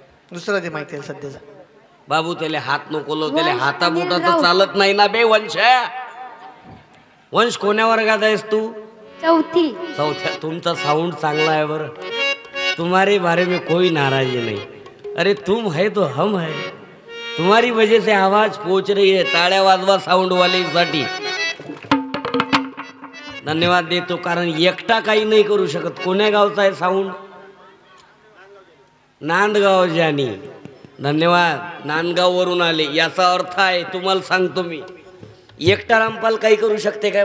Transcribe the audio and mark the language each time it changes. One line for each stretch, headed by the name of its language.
Marathi: दुसरा दे माहिती आहे सध्याचा. बाबू त्याला हात नको लो, त्याला हाताबोटाचं चालत नाही ना बे. वंश वंश कोण्या वर्गात आहेस तू? चौथी. चौथ्या. तुमचा साऊंड चांगला आहे बरं.
Hindi: तुम्हारे बारे में कोई नाराजी नहीं. अरे तुम है तो हम है. तुम्हारी वजह से आवाज पहुंच रही है.
Marathi: टाळ्या वाजवा साऊंड वाले साठी. धन्यवाद देतो, कारण एकटा काही नाही करू शकत. कोण्या गावचा आहे साऊंड? नांदगाव जानी. धन्यवाद. नांदगाव वरून आले. याचा अर्थ आहे तुम्हाला सांगतो मी, एकटा रामपाल काही करू शकते काय?